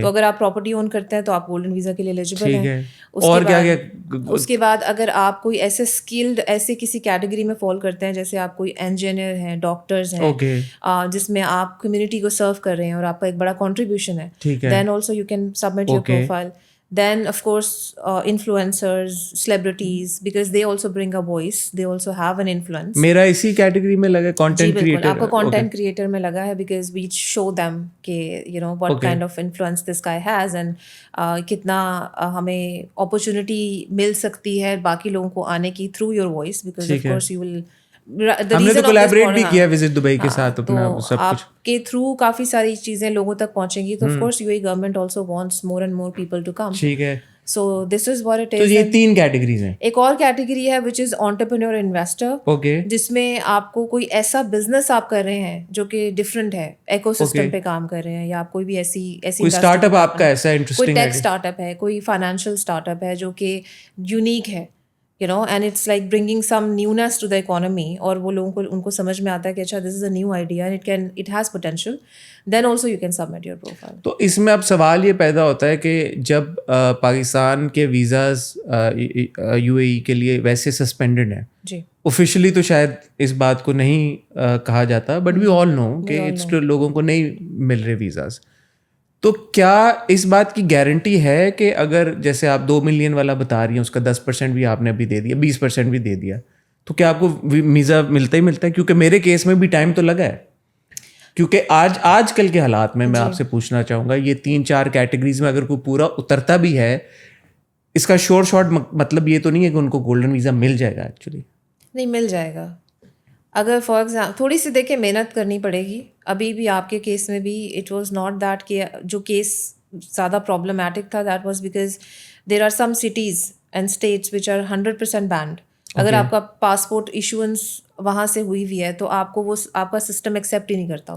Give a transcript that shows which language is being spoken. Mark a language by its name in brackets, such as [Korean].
[Urdu] تو اگر آپ پراپرٹی اون کرتے ہیں تو آپ گولڈن ویزا کے لیے ایلیجیبل ٹھیک ہیں. ہے. اور کیا کیا, اس کے بعد اگر آپ کوئی ایسے اسکلڈ ایسے کسی کیٹیگری میں فال کرتے ہیں, جیسے آپ کوئی انجینئر ہیں, ڈاکٹرز ہیں, اوکے, جس میں آپ کمیونٹی کو سرو کر رہے ہیں اور آپ کا ایک بڑا کنٹریبیوشن ہے, ٹھیک ہے, [English] Then also you can submit your profile. Then of course influencers, celebrities, because they also bring a voice, they also have an influence. [Urdu] میرا اسی کیٹیگری میں لگا content creator. آپ کو content creator میں لگا ہے, [English] because we show them کہ you know what kind of influence this guy has and [Urdu] کتنا ہمیں opportunity مل سکتی ہے باقی لوگوں کو آنے کی [English] through your voice, because of course you will. [Urdu] ہم نے تو کولیبریٹ بھی کیا وزٹ دبئی کے ساتھ اپنا سب کچھ. آپ کے تھرو کافی ساری چیزیں لوگوں تک پہنچیں گی, [English] تو of course U A government also wants more and more people to come. [Urdu] ٹھیک ہے. [English] so this is what it [Urdu] تو [English] Is. [Urdu] یہ 3 کیٹیگریز ہیں. ایک اور کیٹیگری ہے وچ از انٹرپرینور انویسٹر, اوکے, جس میں آپ کو کوئی ایسا بزنس آپ کر رہے ہیں جو کہ ڈفرینٹ ہے, ایکو سسٹم پہ کام کر رہے ہیں, یا آپ کوئی بھی ایسی اسٹارٹ اپ آپ کا ایسا انٹرسٹنگ کوئی ٹیک اسٹارٹ اپ ہے, کوئی فائنینشیل اسٹارٹ اپ ہے جو کہ یونیک ہے, [English] you know, and it's like bringing some newness to the economy, [Urdu] اور وہ لوگوں کو ان کو سمجھ میں آتا ہے کہ اچھا [English] this is a new idea and it has potential, then also you can submit your profile. [Urdu] تو اس میں اب سوال یہ پیدا ہوتا ہے کہ جب پاکستان کے ویزاز یو اے ای کے لیے ویسے سسپینڈڈ ہیں, جی اوفیشلی تو شاید اس بات کو نہیں کہا جاتا, بٹ وی آل نو کہ لوگوں کو نہیں مل رہے ویزاز, تو کیا اس بات کی گارنٹی ہے کہ اگر جیسے آپ 2 ملین والا بتا رہی ہیں, اس کا 10% بھی آپ نے ابھی دے دیا, 20% بھی دے دیا, تو کیا آپ کو ویزا ملتا ہی ملتا ہے؟ کیونکہ میرے کیس میں بھی ٹائم تو لگا ہے, کیونکہ آج کل کے حالات میں آپ سے پوچھنا چاہوں گا, یہ 3-4 کیٹیگریز میں اگر کوئی پورا اترتا بھی ہے, اس کا شارٹ مطلب یہ تو نہیں ہے کہ ان کو گولڈن ویزا مل جائے گا. ایکچولی نہیں مل جائے گا. اگر فار ایگزامپل تھوڑی سی دیکھیں محنت کرنی پڑے گی. ابھی بھی آپ کے کیس میں بھی [English] It was not that کہ جو case زیادہ پرابلمٹک تھا, that was because there are some cities and states which are 100% banned. [Urdu] اگر آپ کا پاسپورٹ ایشوئنس وہاں سے ہوئی ہوئی ہے تو آپ کو وہ آپ کا سسٹم ایکسیپٹ ہی نہیں کرتا.